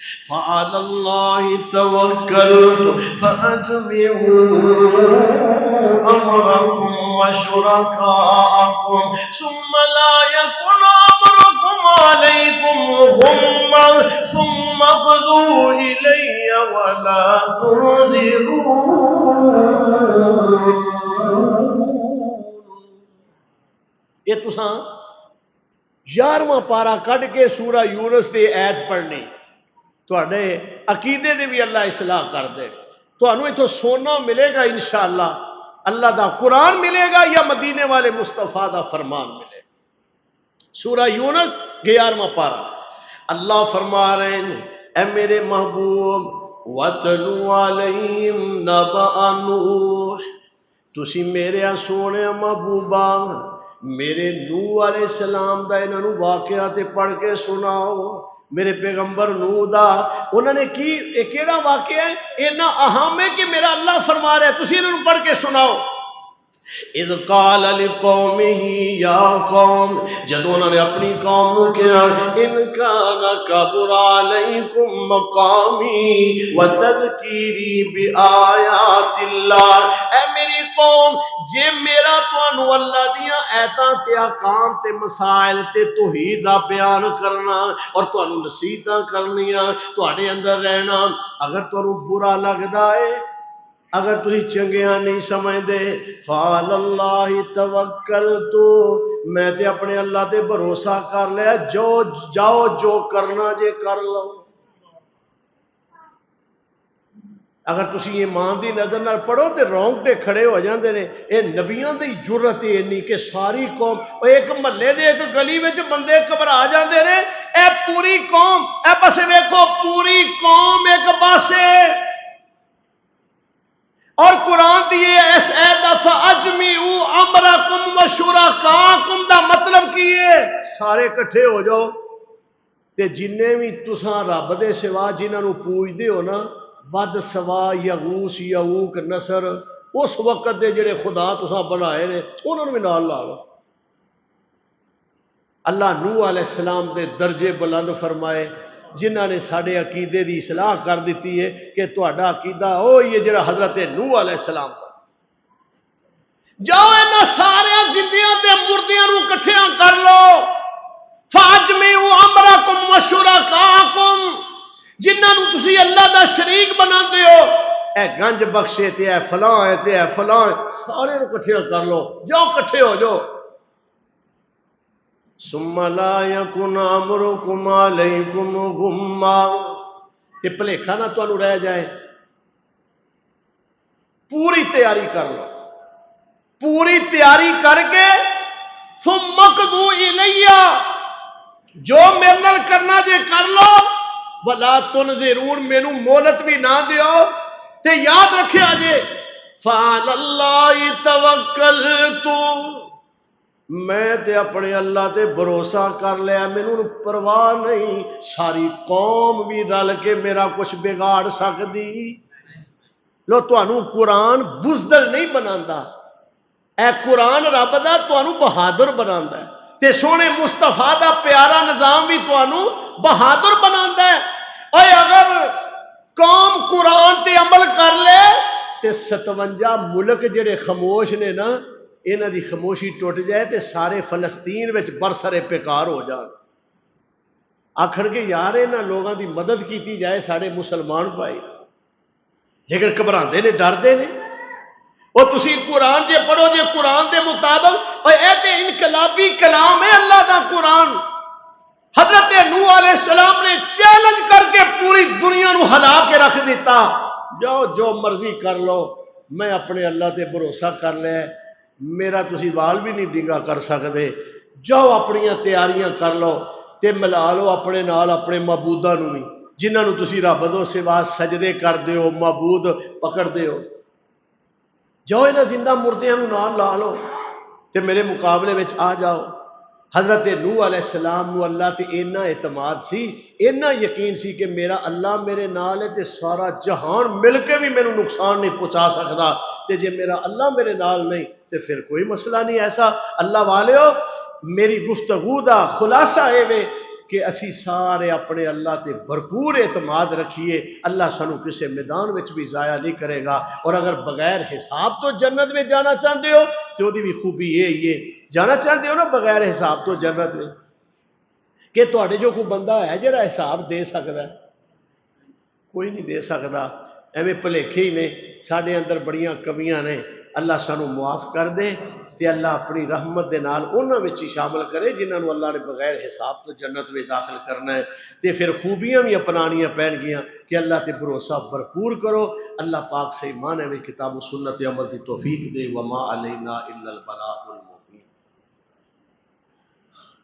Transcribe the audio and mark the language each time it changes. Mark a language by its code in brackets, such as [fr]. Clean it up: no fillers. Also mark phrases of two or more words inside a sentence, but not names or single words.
[ar] فعلى الله توكلت فأجمعوا أمركم وشركاءكم ثم لا يكن أمركم عليكم غمّا ثم اقضوا إلي ولا تنظرون. [pa] یہ تساں 11واں پارا کڈ کے سورہ یونس دی ایت پڑھنی، تواڈے عقیدے دے بھی اللہ اصلاح کر دے. تانوں اتھوں سونا ملے گا انشاءاللہ، اللہ دا قرآن ملے گا یا مدینے والے مصطفیٰ دا فرمان ملے گا. سورہ یونس 11واں پارا اللہ فرما رہے ہیں اے میرے محبوب [ar] وَاتْلُ عَلَيْهِمْ نَبَأَ نُوحٍ، [pa] تسی میرے سونے محبوبہ میرے نوح علیہ السلام دا انہوں واقعہ تے پڑھ کے سناؤ. میرے پیغمبر نوح دا انہوں نے کی کیڑا واقعہ ہے اینا اہم ہے کہ میرا اللہ فرما رہا ہے، تسی انہوں پڑھ کے سناؤ. [ar] اذ قال لقومه یا قوم، [pa] جدوں انہوں نے اپنی قوم کو کہا [ar] ان کان کبر علیکم مقامی وتذکیری بآیات اللہ، [pa] اے میری قوم جے میرا تانوں اللہ دیاں آیاتاں تے احکام تے مسائل تے توحید دا بیان کرنا اور تانوں نصیحتاں کرنیاں تواڈے اندر رہنا، اگر تانوں برا لگدا ہے، اگر تھی چنگیاں نہیں سمجھدے، [ar] فعلی اللہ توکلت، [pa] میں تے اپنے اللہ تے بھروسہ کر لیا، جاؤ جو کرنا جے کر لو. اگر تسی ایمان دی نظر نال پڑھو تے رونگٹے کھڑے ہو جاندے نے. اے نبیاں دی جرت اینی کہ ساری قوم ایک محلے دے ایک گلی وچ بندے گھبرا جاندے نے، اے پوری قوم، اے پاسے ویکھو پوری قوم ایک پاسے. اور قرآن دیئے اس اید [ar] فَأَجْمِعُوا أَمْرَكُمْ وَشُرَكَاءَكُمْ [pa] دا مطلب کی ہے سارے کٹھے ہو جاؤ تے جننے بھی تساں رب دے سوا جنہاں نو پوجدے ہو نا، ود سوا یغوث یعوق نصر، اس وقت دے جڑے خدا تساں بنائے نے انہوں نے بھی نال لا لو. اللہ نوح علیہ السلام دے درجے بلند فرمائے جنہاں نے ساڑھے عقیدے دی اصلاح کر دیتی ہے کہ تہاڈا عقیدہ یہ جڑا حضرت نوح علیہ السلام دا. جاؤ انہاں سارے زندیاں تے مردیاں نو کٹھیاں کر لو. [ar] فَأَجْمِعُوا أَمْرَكُمْ وَشُرَكَاءَكُمْ، [pa] جنہاں نو تسی اللہ دا شریک بناندے ہو، اے گنج بخشے تے اے فلاں ہے تے اے فلاں، سارے نو کٹھیاں کر لو، جاؤ کٹھے ہو جاؤ. [ar] ثم لا يكن امركم عليكم غمّا، [pa] تے بھلیکھا نہ تانوں رہ جائے. پوری تیاری کر لو، پوری تیاری کر کے [ar] ثم اقضوا الی، [pa] جو میرے نال کرنا جے کر لو، [ar] ولا تنظرون، [pa] مینوں مہلت بھی نہ دیو. تے یاد رکھیا جے [ar] فعلی اللہ توکلت، [pa] میں تے اپنے اللہ تے بھروسہ کر لیا، مینوں پرواہ نہیں ساری قوم بھی رل کے میرا کچھ بگاڑ سکدی. لو تانوں قرآن بزدل نہیں بناندا، اے قرآن رب دا تانوں بہادر بناندا ہے، تے سونے مصطفیٰ دا پیارا نظام بھی تانوں بہادر بناندا ہے. اے اگر قوم قرآن تے عمل کر لے تے 57 ملک جڑے خاموش نے نا، انہاں دی خاموشی ٹوٹ جائے تے سارے فلسطین وچ برسر پیکار ہو جان. آخر کے یار انہاں لوگاں دی مدد کیتی جائے سارے مسلمان بھائی، لیکن گھبراندے نے، ڈردے نے. اور تسی قرآن جے پڑھو جے قرآن دے مطابق، اور اے تے انقلابی کلام ہے اللہ دا قرآن. حضرت نوح علیہ السلام نے چیلنج کر کے پوری دنیا نو ہلا کے رکھ دیتا، جاؤ جو مرضی کر لو، میں اپنے اللہ تے بھروسہ کر لیا، میرا تسی وال بھی نہیں ڈنگا کر سکتے. جاؤ اپنیاں تیاریاں کر لو تے ملا لو اپنے نال اپنے معبوداں نو بھی جنہاں نو تسی رب دو سوا سجدے کر دیو، معبود پکڑ دیو. جاؤ انہاں زندہ مردیاں نو نال لا لو تے میرے مقابلے وچ آ جاؤ. حضرت نوح علیہ السلام نو اللہ تے اینا اعتماد سی، اینا یقین سی کہ میرا اللہ میرے نال ہے تے سارا جہان مل کے بھی میرے نقصان نہیں پہنچا سکتا، تے جے میرا اللہ میرے نال نہیں تے پھر کوئی مسئلہ نہیں. ایسا اللہ والیو، میری گفتگو دا خلاصہ اے وے کہ اسی سارے اپنے اللہ تے بھرپور اعتماد رکھیے، اللہ سانو کسے میدان وچ بھی ضائع نہیں کرے گا۔ [ur] اور اگر بغیر حساب تو جنت میں جانا چاہتے ہو تو وہ بھی خوبی یہ جانا چاہتے ہو نا بغیر حساب تو جنت میں، [pa] کہ تواڈے جو کوئی بندہ ہے جڑا حساب دے سکتا ہے؟ کوئی نہیں دے سکتا۔ ایویں بھلیکھے ہی نے، ساڈے اندر بڑیاں کمیاں نے، اللہ سانو معاف کر دے تے اللہ اپنی رحمت دے نال انہاں وچ ہی شامل کرے جنہاں نو اللہ نے بغیر حساب [ur] تو جنت میں [pa] داخل کرنا ہے۔ تے پھر خوبیاں بھی اپنانیاں پین گیاں کہ اللہ تے بھروسہ بھرپور کرو۔ اللہ پاک [ur] صحیح معنی میں [pa] کتاب و سنت عمل دی توفیق دے۔ [ar] وما علینا الا البلاغ المبین۔